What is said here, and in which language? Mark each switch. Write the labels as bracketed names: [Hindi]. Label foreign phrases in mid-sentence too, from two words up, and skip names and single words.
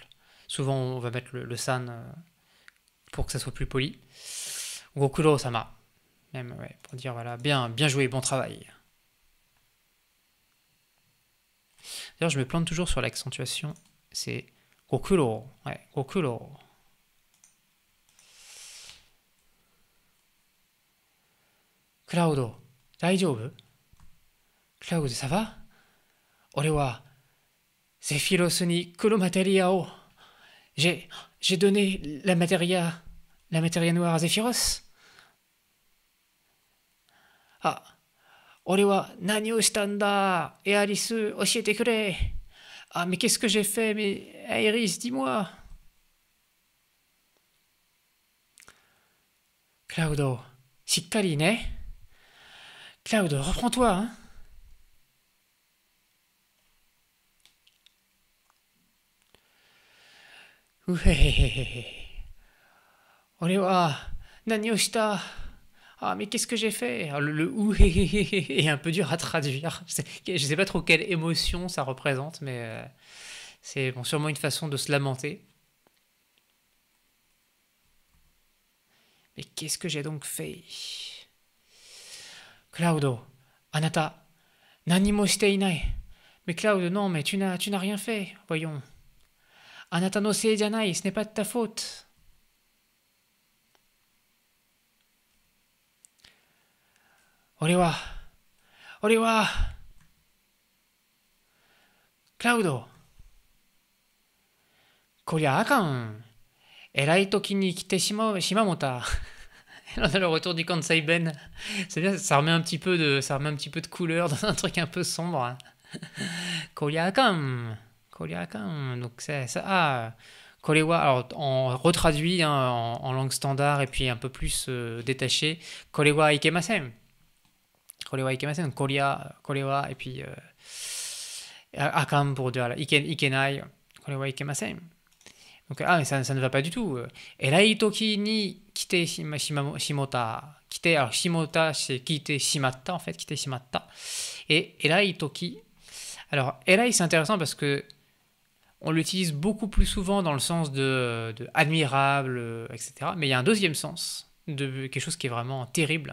[French] Souvent, on va mettre le san pour que ça soit plus poli. [Japanese] Gokuro-sama. [French] Même, ouais, pour dire, voilà, bien joué, bon travail. D'ailleurs, je me plante toujours sur l'accentuation. C'est Gokuro. Ouais, [Japanese] Gokuro. Cloud, 大丈夫? [French] Cloud, ça va? [Japanese] 俺は、ゼフィロスに黒マテリアを。 [French] J'ai donné la matéria noire à Zephyros. [Japanese] Ah, 俺は何をしたんだ? [French] Et Alice, [Japanese] 教えてくれ. [French] Ah, mais qu'est-ce que j'ai fait? Mais Iris, dis-moi. Cloud, [Japanese] しっかりね. [French] Cloud, reprends-toi, hein. Ouhéhéhéhé. [Japanese] 俺は何をした? [French] Ah, mais qu'est-ce que j'ai fait? Alors, le ouhéhéhéhé est un peu dur à traduire. Je sais pas trop quelle émotion ça représente, mais c'est bon, sûrement une façon de se lamenter. Mais qu'est-ce que j'ai donc fait? Cloud, [Japanese] Anata, 何もしていない. [French] Mais Cloud, non, mais tu n'as rien fait. Voyons. [Japanese] あなたのせいじゃない, [French] ce n'est pas de ta faute. [Japanese] Orewa, Cloud, こりゃあかん。偉い時に来てしまもた。 [French] On a le retour du Kansai Ben. C'est bien, ça remet un petit peu de couleur dans un truc un peu sombre. Koriakan. Donc c'est ça. Ah, Korewa, alors en retraduit hein, en langue standard et puis un peu plus détaché. [Japanese] これはいけません. [French] Korewa et puis akan pour dire ikenai. [Japanese] これはいけません. [French] Donc, mais ça ne va pas du tout. [Japanese] 偉い時に来てしもた. [French] Kite, alors shimota, c'est [Japanese] 来てしまった, [French] en fait, [Japanese] 来てしまった. [French] Et [Japanese] 偉い時. [French] Alors, erai, c'est intéressant parce que on l'utilise beaucoup plus souvent dans le sens de admirable, etc. Mais il y a un deuxième sens de quelque chose qui est vraiment terrible.